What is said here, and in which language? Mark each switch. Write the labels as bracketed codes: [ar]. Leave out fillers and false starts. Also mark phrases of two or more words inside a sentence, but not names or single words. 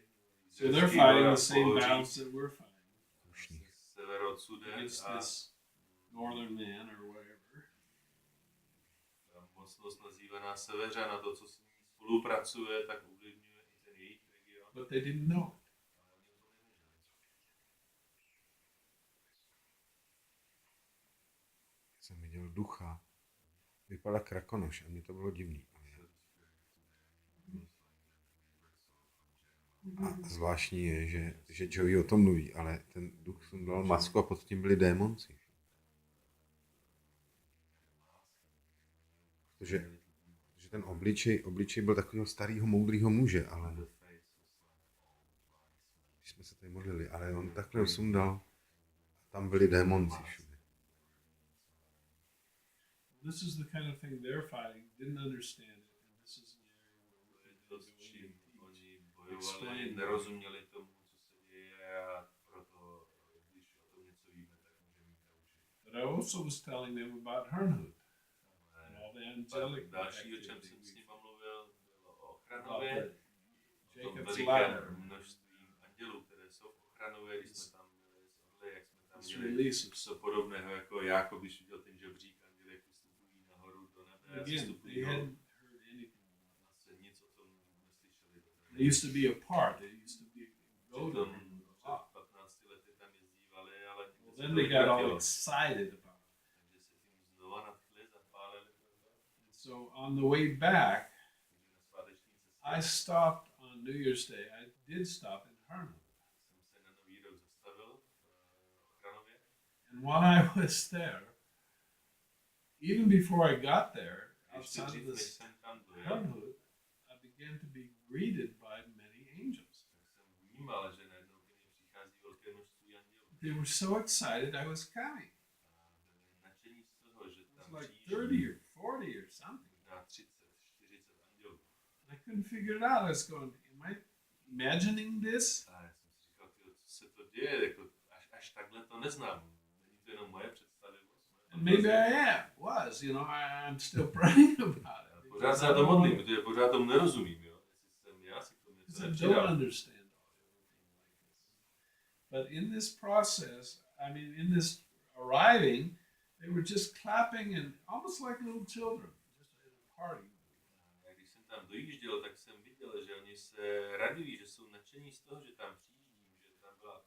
[en] So they're fighting the same battles that we're fighting [cs] Sever odsud [en] against a this northern man or whatever. [cs] mocnost nazývaná Seveřan a to, co s ním spolupracuje, tak ovlivňuje i ten jejich region. [en] But they didn't know it. [cs] Ale oni o tom nevěděli. Jsem viděl ducha, vypadal jak krakonoš a mně to bylo divný. A zvláštní je, že Joey o tom mluví, ale ten duch sundal masku a pod tím byli démonci. Protože ten obličej byl takového starého, moudrého muže, ale když jsme se tady modlili, ale on takhle sundal a tam byli démonci všude. [en] This is the kind of thing they're fighting. Didn't understand it, and this is an area where [cs] To [en] we're [cs] je to, s [en] going [cs] čím [en] to [cs] oni [en] teach. [cs] bojovali, [en] Explain. [cs] nerozuměli tomu, co se děje a proto, když o tom něco víme, tak můžeme jít naučit. [en] But I also was telling them about Herrnhut and all the angelic [cs] Další, o čem [en] activity [cs] jsem s [en] we- [cs] nima mluvil, bylo o [en] about [cs] Ochranově, [en] the [cs] o tom [en] Jacob's [cs] velikém [en] ladder, [cs] množství andělů, které jsou v Ochranově, když jsme tam byli s Orly, jak jsme tam [en] this [cs] měli [en] release of [cs] něco podobného, jako Jákob, když viděl ten žebřík, anděli, jak vystupují nahoru do nebe, [en] again. [cs] vystupují [en] They [cs] dolů. [en] hadn't heard anything about it. [cs] Zase nic o tom neslyšeli. [en] They used to be apart. They used to be go [cs] Přitom [en] to. [cs] před 15 lety tam jezdívali, ale [en] Well, [cs] nikdy se [en] then [cs] to [en] they got all [cs] nevratilo. [en] excited about it. [cs] Takže se tím znova nadchli, zapálili. [en] And so on the way back, [cs] Takže na sváteční [en] I [cs] cestě [en] stopped on New Year's Day. I did stop in Herman. [cs] jsem se na Nový rok zastavil v Ochranově. [en] And while I was there, even before I got there, [cs] Ještě [en] outside [cs] dřív, [en] of [cs] než [en] this [cs] jsem tam dojel, [en] Hermanhood, I began to be greeted by many angels. [cs] tak jsem vnímal, že najednou ke mně přichází velké množství andělů. [en] They were so excited I was coming. [cs] A byli nadšení z toho, že [en] It was [cs] tam [en] like [cs] přijíždí [en] 30 or 40 or something. [cs] možná 30, 40 andělů. [en] I couldn't figure it out. I was going, am I imagining this? [cs] A já jsem si říkal, tyjo, co se to děje, jako až takhle to neznám. Není to jenom moje představivost. [en] And maybe I was, I'm still praying about it. [cs] Pořád se na to modlím, protože pořád tomu nerozumím, jo. Jestli jsem já si k tomu něco [en] Because I don't [cs] nepřidal. [en] understand everything like this. But in this process, in this arriving, they were just clapping and almost like little children, just at a party. [cs] A když jsem tam dojížděl, tak jsem viděl, že oni se radují, že jsou nadšení z toho, že tam přijíždím, že tam byla atmosféra